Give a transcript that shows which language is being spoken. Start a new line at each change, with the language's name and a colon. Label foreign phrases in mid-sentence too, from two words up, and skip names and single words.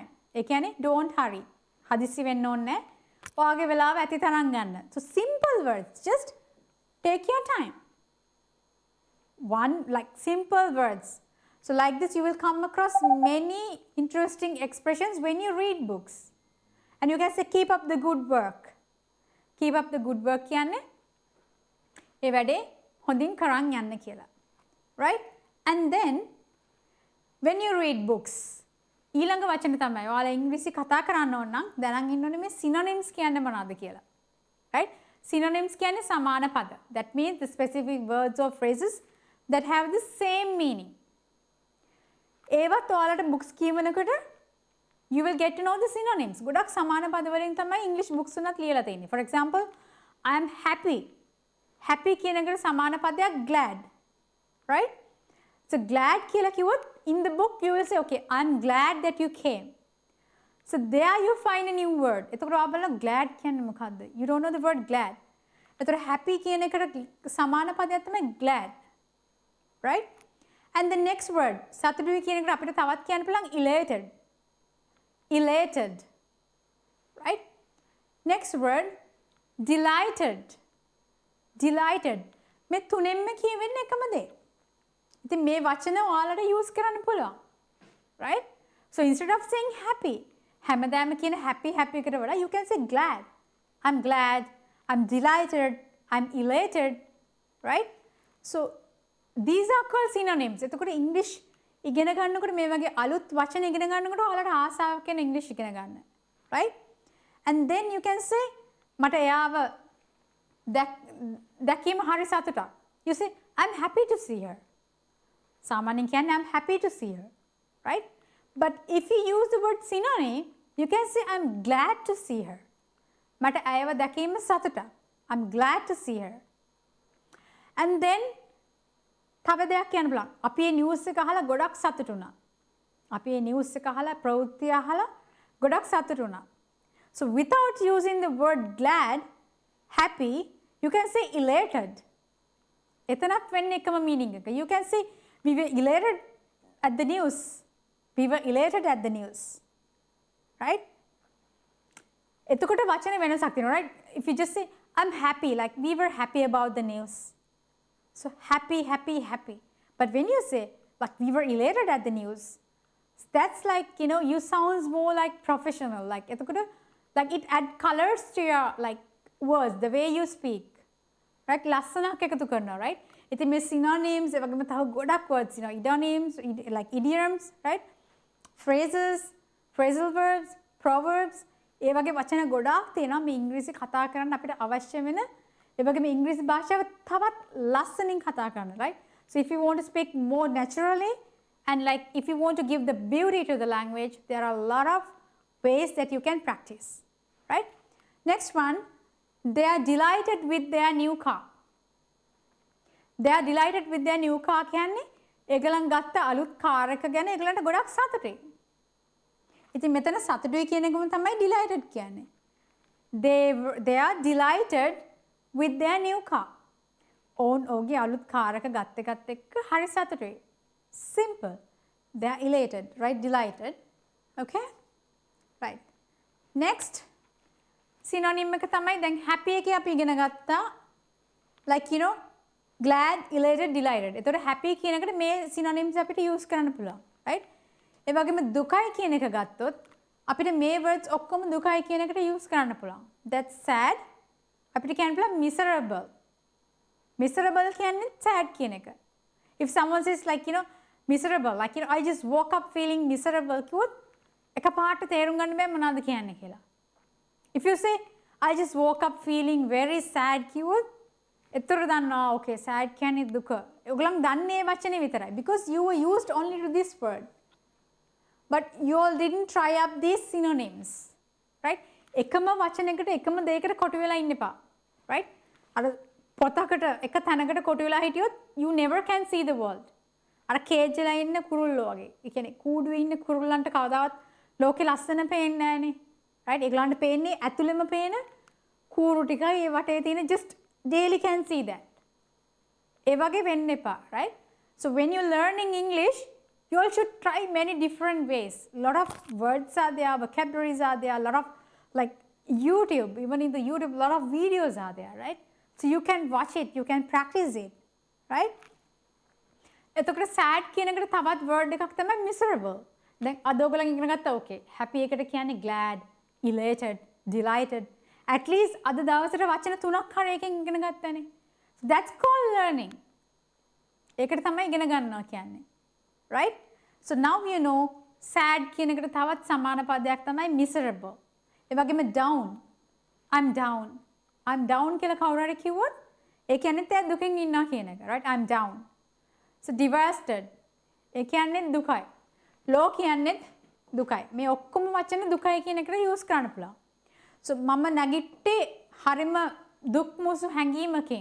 Sinhala: ඒ කියන්නේ
English: don't hurry.
Sinhala: හදිස්සි වෙන්න ඕනේ නැහැ. ඔයාගේ වෙලාව ඇති තරම් ගන්න.
English: so simple words, just take your time. one like simple words. so like this you will come across many interesting expressions when you read books. and you can say keep up the good work. keep up the good work
Sinhala: කියන්නේ ඒ වැඩේ හොඳින් කරන් යන්න කියලා.
English: right? and then when you read books,
Sinhala: ඊළඟ වචන තමයි ඔයාලා ඉංග්‍රීසි කතා කරන්න ඕන නම් දැනන් ඉන්න ඕනේ මේ synonyms කියන්නේ මොනවද කියලා. right? synonyms කියන්නේ සමාන පද.
English: that means the specific words or phrases that have the same meaning.
Sinhala: ඒවත් ඔයාලට books කියවනකොට
English: you will get to know the synonyms.
Sinhala: ගොඩක් සමාන පද වලින් තමයි English books උනත් ලියලා තියෙන්නේ.
English: for example, I am happy.
Sinhala: happy කියන එකට සමාන පදයක් glad. right?
English: so glad
Sinhala: කියලා කිව්වොත්
English: in the book you will say okay, I am glad that you came. so there you find a new word.
Sinhala: එතකොට ඔයා බලන්න glad කියන්නේ මොකද්ද?
English: you don't know the word glad.
Sinhala: එතකොට happy කියන එකට සමාන පදයක් තමයි glad.
English: right? and the next word
Sinhala: සතුටුයි කියන එකට අපිට තවත් කියන්න පුළුවන් elated.
English: elated. right? next word delighted. delighted.
Sinhala: මේ තුනෙන්ම කියවෙන්නේ එකම දේ. ඉතින් මේ වචන ඔයාලට use කරන්න පුළුවන්.
English: right? so instead of saying happy,
Sinhala: හැමදාම කියන happy එකට වඩා
English: you can say glad. I'm glad, I'm delighted, I'm elated, right? So these are called synonyms.
Sinhala: එතකොට English ඉගෙන ගන්නකොට මේ වගේ අලුත් වචන ඉගෙන ගන්නකොට ඔයාලට ආසාවක් වෙන English ඉගෙන ගන්න.
English: Right? And then you can say
Sinhala: මට එයාව දැකීම හරි සතුටක්.
English: You say I'm happy to see her.
Sinhala: සාමාන්‍යයෙන් කියන්නේ
English: I'm happy to see her. Right? But if you use the word synonym, you can say I'm glad to see her.
Sinhala: මට ඇයව දැකීම සතුටක්.
English: I'm glad to see her. And then
Sinhala: තව දෙයක් කියන්න බලන්න. අපි මේ නිවුස් එක අහලා ගොඩක් සතුටු වුණා. අපි මේ නිවුස් එක අහලා ප්‍රවෘත්ති අහලා ගොඩක් සතුටු වුණා.
English: So without using the word glad, happy, you can say elated.
Sinhala: එතනත් වෙන්නේ එකම meaning එක.
English: You can say we were elated at the news. We were elated at the news. Right?
Sinhala: එතකොට වචනේ වෙනසක් තියෙනවා,
English: right? If you just say I'm happy, like we were happy about the news. So happy, happy, happy. But when you say like we were elated at the news, that's like, you know, you sounds more like professional. Like it add colors to your like words, the way you speak. Right?
Sinhala: ලස්සනක් එකතු කරනවා, right? ඉතින් මේ synonyms ඒ වගේම තව ගොඩක්
English: words, you know, idioms, like idioms, right? Phrases, phrasal verbs, proverbs,
Sinhala: ඒ වගේ වචන ගොඩාක් තියෙනවා මේ ඉංග්‍රීසි කතා කරන්න අපිට අවශ්‍ය වෙන. ඒ වගේම ඉංග්‍රීසි භාෂාව තවත් ලස්සනින් කතා කරන්න,
English: right? So if you want to speak more naturally and like if you want to give the beauty to the language, there are a lot of ways that you can practice, right? Next one, they are delighted with their new car. They are delighted with their new car
Sinhala: කියන්නේ ඒගොල්ලන් ගත්ත අලුත් කාර් එක ගැන ඒගොල්ලන්ට ගොඩක් සතුටුයි. ඉතින් මෙතන සතුටුයි කියන එකම තමයි delighted කියන්නේ.
English: They are delighted with their new car.
Sinhala: ඔවුන්ගේ අලුත් කාර් එක ගත්ත එකත් එක්ක හරි සතුටුයි.
English: Simple. They are elated, right? Delighted. Okay? Right. Next.
Sinhala: Synonym එක තමයි දැන් happy එකේ අපි ඉගෙන ගත්තා.
English: Like, you know, glad, elated, delighted.
Sinhala: එතකොට happy කියන එකට මේ synonyms අපිට use කරන්න පුළුවන්. Right? ඒ වගේම දුකයි කියන එක ගත්තොත් අපිට මේ words ඔක්කොම දුකයි කියන එකට use කරන්න පුළුවන්.
English: That's sad.
Sinhala: අපිට කියන්න පුළුවන් miserable. Miserable කියන්නේ sad කියන එක.
English: If someone says like, you know, miserable, like, you know, I just woke up feeling miserable
Sinhala: කිව්වොත් එකපාරට තේරුම් ගන්න බෑ මොනවද කියන්නේ කියලා.
English: If you say I just woke up feeling very sad
Sinhala: කිව්වොත් එතකොට දන්නවා
English: okay sad
Sinhala: කියන්නේ දුක. ඔයගොල්ලන් දන්නේ වචනේ විතරයි
English: because you were used only to this word. But you all didn't try up these synonyms. Right?
Sinhala: එකම වචනයකට එකම දෙයකට කොටු වෙලා ඉන්න එපා. Right? අර පොතකට එක තැනකට කොටු වෙලා හිටියොත්
English: you never can see the world.
Sinhala: අර කේජ් වෙලා ඉන්න කුරුල්ලෝ වගේ. ඒ කියන්නේ කූඩුවේ ඉන්න කුරුල්ලන්ට කවදාවත් ලෝකෙ ලස්සන පේන්නේ නැහනේ. Right? ඒගොල්ලන්ට පේන්නේ ඇතුළෙම පේන කූරු ටිකයි ඒ වටේ තියෙන
English: just daily can see that.
Sinhala: ඒ වගේ වෙන්න එපා.
English: Right? So when you're learning English, you all should try many different ways. A lot of words are there, vocabularies are there, a lot of like YouTube, even in the YouTube, a lot of videos are there, right? So you can watch it, you can practice it, right?
Sinhala: එතකොට sad කියන එකට තවත් word එකක් තමයි miserable. දැන් අද ඔයගොල්ලන් ඉගෙන ගත්තා okay. happy එකට කියන්නේ
English: glad, elated, delighted. At least
Sinhala: අද දවසට වචන 3ක් හරි එකෙන් ඉගෙන ගත්තානේ.
English: So that's called learning.
Sinhala: ඒකට තමයි ඉගෙන ගන්නවා කියන්නේ.
English: Right? So now you know
Sinhala: sad කියන එකට තවත් සමාන පදයක් තමයි miserable. ඒ වගේම down.
English: I'm down. I'm down
Sinhala: කියලා කවුරු හරි කිව්වොත් ඒ කියන්නේ තේ දුකින් ඉන්නවා කියන එක.
English: Right? I'm down. So devastated.
Sinhala: ඒ කියන්නේ දුකයි. low කියන්නේ දුකයි. මේ ඔක්කොම වචන දුකයි කියන එකට use කරන්න පුළුවන්. So මම නැගිට්ටේ හරිම දුක් මුසු හැඟීමකින්.